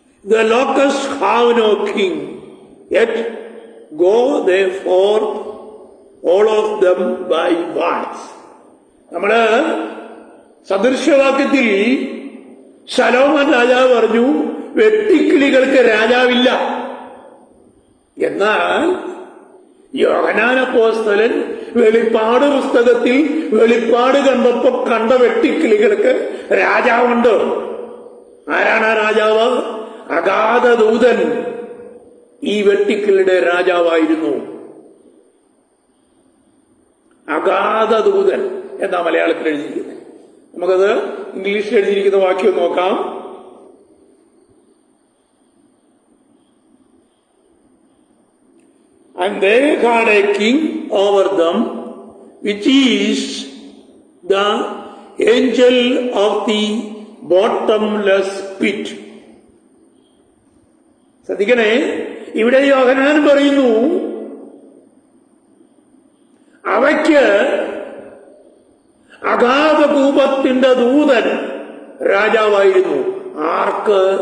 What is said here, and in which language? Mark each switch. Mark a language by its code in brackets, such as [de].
[en] The locusts have no king, yet go they forth all of them by bands. [ml] നമ്മള് സദൃശ്യവാക്യത്തിൽ ശലോമോൻ രാജാവ് പറഞ്ഞു വെട്ടിക്കിളികൾക്ക് രാജാവില്ല. എന്നാൽ യോഹന്നാൻ അപ്പോസ്തലൻ വെളിപ്പാട് പുസ്തകത്തിൽ വെളിപ്പാട് കണ്ടപ്പോ കണ്ട വെട്ടിക്കിളികൾക്ക് രാജാവുണ്ട്. ആരാണ് ആ രാജാവ്? അഗാധദൂതൻ ഈ വെട്ടിക്കിളിയുടെ രാജാവായിരുന്നു. അഗാധദൂതൻ എന്നാ മലയാളത്തിൽ എഴുതിയിരിക്കുന്നത്. നമുക്കത് ഇംഗ്ലീഷിൽ എഴുതിയിരിക്കുന്ന വാക്യം നോക്കാം. [en] and they had a king over them, which is the angel of the bottomless pit. [ml] ശ്രദ്ധിക്കണേ, ഇവിടെ യോഹന്നാൻ പറയുന്നു അവയ്ക്ക് അഗാധകൂപത്തിന്റെ ദൂതൻ രാജാവായിരുന്നു. ആർക്ക്?